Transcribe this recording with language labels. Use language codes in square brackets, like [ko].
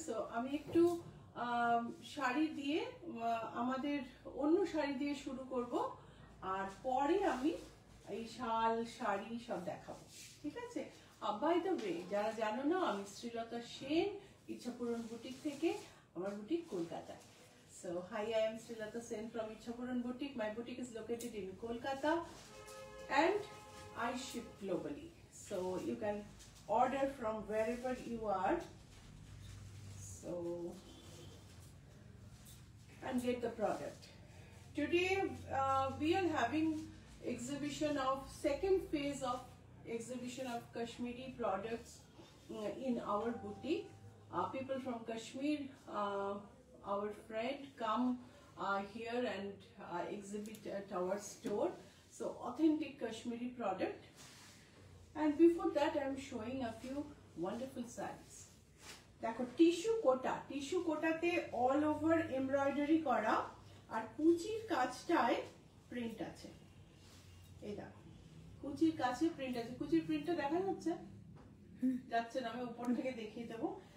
[bn] So আমি একটু শাড়ি দিয়ে আমাদের অন্য শাড়ি দিয়ে শুরু করব, আর পরে আমি এই শাল শাড়ি সব দেখাবো, ঠিক আছে? বাই দ্য ওয়ে, যারা জানো না, আমি শ্রীলতা সেন, ইচ্ছাপুরন বুটিক থেকে। আমার বুটিক কলকাতায়। [en] So hi, I am Srilata Sen from Ichhapuran Boutique. My boutique is located in Kolkata and I ship globally. So you can order from wherever you are. So and get the product. Today we are having exhibition of second phase of exhibition of Kashmiri products in our boutique. People from Kashmir, our friend, come here and exhibit at our store. So authentic Kashmiri product. And before that I am showing a few wonderful sarees. [bn] দেখো tissue কোটাতে all over embroidery করা, আর কুচির কাজটায় print আছে। এই দেখো কুচির কাছে print আছে। কুচির প্রিন্টটা দেখা যাচ্ছে না, আমি উপর থেকে দেখিয়ে দেবো।